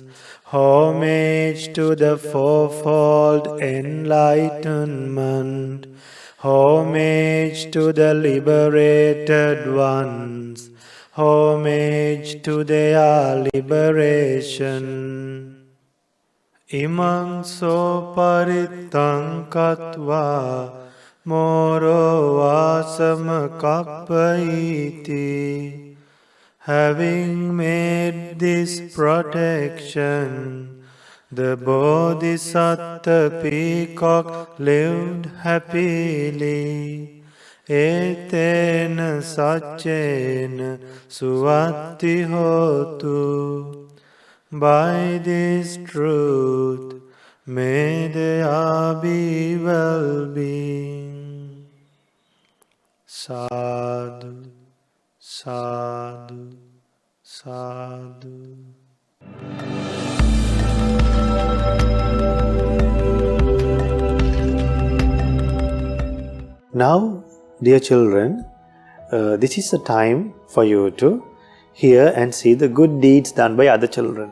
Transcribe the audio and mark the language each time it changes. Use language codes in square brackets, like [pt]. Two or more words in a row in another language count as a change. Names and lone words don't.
[en] Homage to the fourfold enlightenment. Homage to the liberated ones. Homage to their liberation. [pi] Imang so paritang katva moro vasam kappaiti. [en] Having made this protection, the Bodhisattva peacock lived happily. [pi] Etena saccena suvatti hotu. [en] By this truth, may there be well-being. [pi] Sadhu, sadhu, sadhu. [en] Now, dear children, this is a time for you to hear and see the good deeds done by other children.